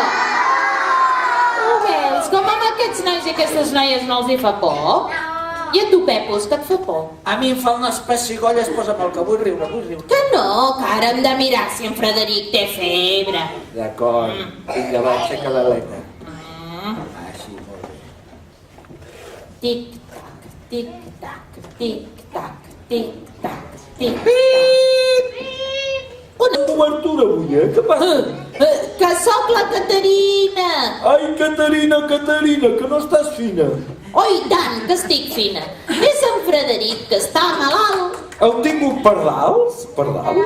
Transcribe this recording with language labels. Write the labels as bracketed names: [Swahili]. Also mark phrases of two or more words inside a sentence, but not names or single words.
[Catalan] Ho veus, com amb aquests nois i aquestes noies no els hi fa por? I a tu, Pepus, que et fa por? A mi em fa unes pessigolles, posa'm el que vull riure, vull riure. Que no, que ara hem de mirar si en Frederic té febre. D'acord, vinga, va, aixeca l'aleta. Així, molt bé. Tic-tac, tic-tac, tic-tac, tic-tac, tic-tac. Una Obertura avui, Què passa? que sóc la Caterina. Ai, Caterina, Caterina, que no estàs fina. Oi, tant, que estic fina. És en Frederic, que està malalt. Heu tingut pardals? Pardals?